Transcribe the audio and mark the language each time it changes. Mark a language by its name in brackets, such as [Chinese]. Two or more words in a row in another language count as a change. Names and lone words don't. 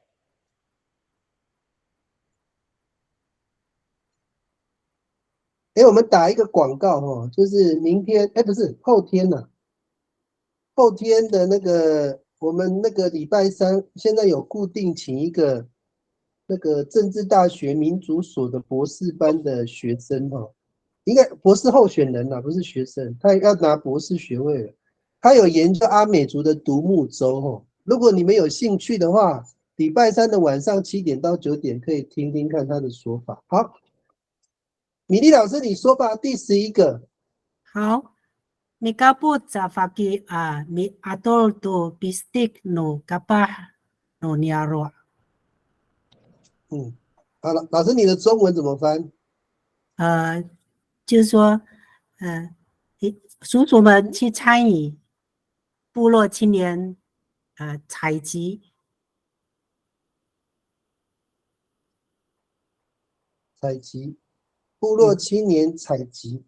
[Chinese] 我们打一个广告哈，就是明天，不是后天呐、后天的那个我们那个礼拜三，现在有固定请一个那个政治大学民主所的博士班的学生哈，应该博士候选人啦，不是学生，他要拿博士学位了。他有研究阿美族的独木舟哈，如果你们有兴趣的话，礼拜三的晚上7点到9点可以听听看他的说法。好。米粒老师，你说吧，第11个。 [Amis] 好。Mikabut sa faki mi atol to bistik no kapah no niaro。 [Chinese] 好了，老师，你的中文怎么翻？就是说，叔叔们去参与部落青年采集。采集，部落青年采集。